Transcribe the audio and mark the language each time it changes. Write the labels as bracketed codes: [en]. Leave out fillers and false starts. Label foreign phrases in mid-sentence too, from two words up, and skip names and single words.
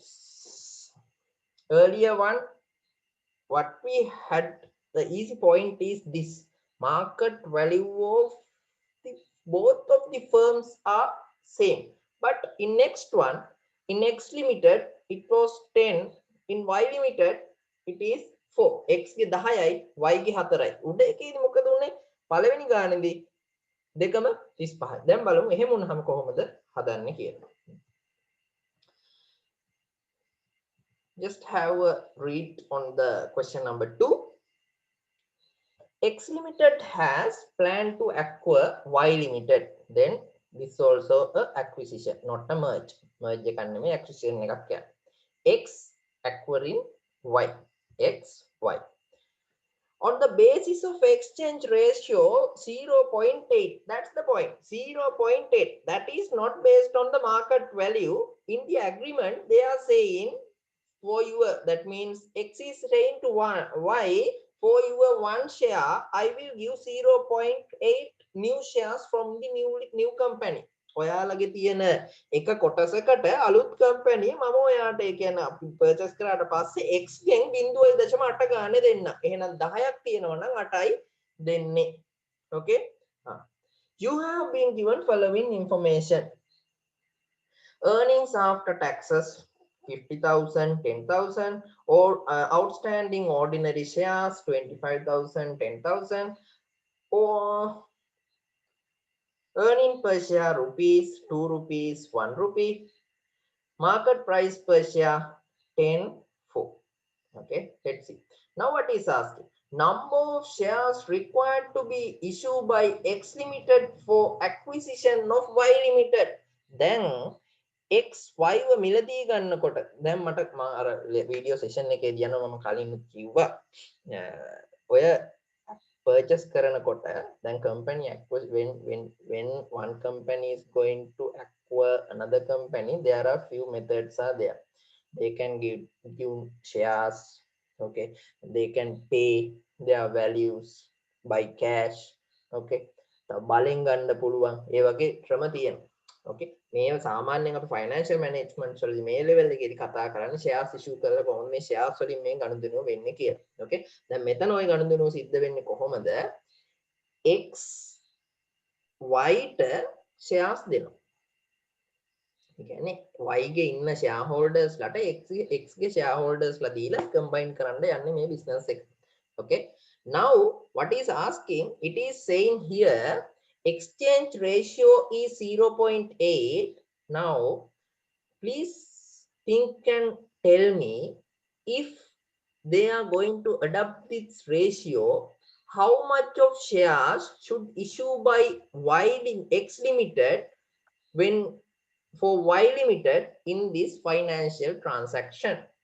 [en] Earlier one, what we had, the easy point is this market value of both of the firms are same, but in next one, in X limited it was 10, in Y limited it is 4. [si] X ගේ 10යි Y ගේ 4යි. උඩ එකේදී මොකද උනේ? පළවෙනි ගානේදී දෙකම 35. දැන් බලමු එහෙම වුණාම කොහොමද හදන්නේ කියලා. [en] Just have a read on the question number 2. X limited has planned to acquire Y limited. Then this also a acquisition, not a merge. Merge එකක් නෙමෙයි acquisition එකක් කියන්නේ. X acquiring Y. X Y. On the basis of exchange ratio 0.8. That's the point. 0.8. That is not based on the market value. In the agreement, they are saying for your, that means X is saying to Y, for your 1 share, I will give 0.8 new shares from the new company. [si] ඔයාලගේ තියෙන එක කොටසකට අලුත් කම්පැනි මම ඔයාට ඒ කියන්නේ අපි පර්චේස් කරාට පස්සේ x ගෙන් 0.8 ගානේ දෙන්න. එහෙනම් 10ක් තියෙනවා නම් 8යි දෙන්නේ. [en] Okay? You have been given following information. Earnings after taxes 50,000, 10,000, or outstanding ordinary shares 25,000, 10,000, or earning per share rupees 2 rupees 1 rupee, market price per share 10 4. Okay, let's see. Now what is asking? Number of shares required to be issued by X limited for acquisition of Y limited. Then [si] X Y ව මිලදී ගන්නකොට දැන් මට අර වීඩියෝ සෙෂන් එකේදී යනවා මම කලින් කිව්වා ඔය purchase කරනකොට [en] then company acquires when one company is going to acquire another company there are few methods are there. They can give shares. Okay, they can pay their values by cash. [si] Okay, බලෙන් ගන්න පුළුවන් ඒ වගේ ක්‍රම තියෙනවා. ඕකේ මේ සාමාන්‍යයෙන් අපි [en] financial management [si] වලදී මේ ලෙවල් එකේදී කතා කරන්නේ [en] shares issue [si] කරලා කොහොමද මේ ෂෙයාර්ස් වලින් මේ ගනුදෙනුව වෙන්නේ කියලා. ඕකේ දැන් මෙතන ওই ගනුදෙනුව සිද්ධ වෙන්නේ කොහොමද? x y ට ෂෙයාර්ස් දෙනවා. ඒ කියන්නේ y ගේ ඉන්න [en] share holders [si] ලට x ගේ [en] share holders [si] ලා දීලා කම්බයින් කරන්න යන්නේ මේ බිස්නස් එක. [en] Okay, now what is asking, it is saying here exchange ratio is 0.8. Now please think and tell me, if they are going to adopt this ratio, how much of shares should issue by X Limited when for Y Limited in this financial transaction?